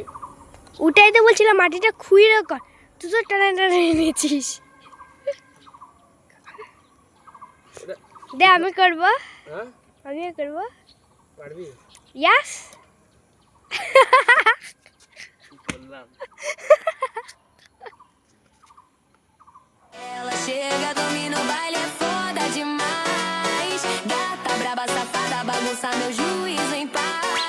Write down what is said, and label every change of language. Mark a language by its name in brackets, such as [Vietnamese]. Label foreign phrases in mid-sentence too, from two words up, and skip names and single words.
[Bangla] ওটাই তো বলছিলাম, মাটিটা খুঁড়ে কর, তুই তো টানা টানা এনেছিস। দে আমি করব, হ্যাঁ আমিও করব। পারবি? ইয়াস। বললাম [Portuguese] Ela chega, domina o baile, é foda demais. Gata braba, safada, bagunça meu juízo em paz.